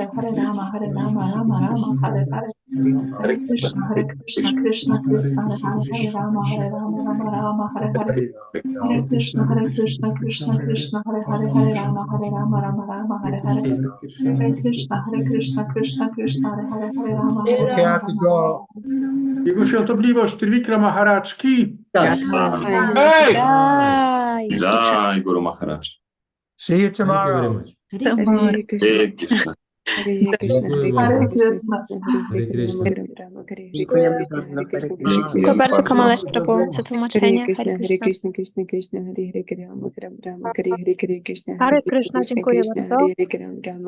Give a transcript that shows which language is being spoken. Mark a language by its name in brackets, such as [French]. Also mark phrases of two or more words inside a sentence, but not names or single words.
[Sanskrit] Hare Rama, Rama, Hare Hare. Hare Krishna, Krishna Krishna, Hare Hare. Hare Rama, Rama, Hare Hare. Hare Krishna, Krishna Krishna, Hare Hare. Hare Rama, Rama, Hare Hare. Hare Krishna, Krishna Krishna, Hare Hare. Hare Rama, [English] Okay, I have to go. [Polish] Jego świątobliwość Trivikrama Maharajki. [Sanskrit] Jai Guru Maharaj. [English] See you tomorrow. Tomorrow. [Sanskrit] Hare Krishna. Hare Krishna. [Polish] Dziękuję bardzo, Kamalesh Prabhu, za tłumaczenie. [Sanskrit] Hare Krishna, Krishna Krishna, Hare Hare Rama, Rama Hare Hare, Hare Krishna, Hare Krishna, [Polish] dziękuję bardzo. [Sanskrit] Hare Rama.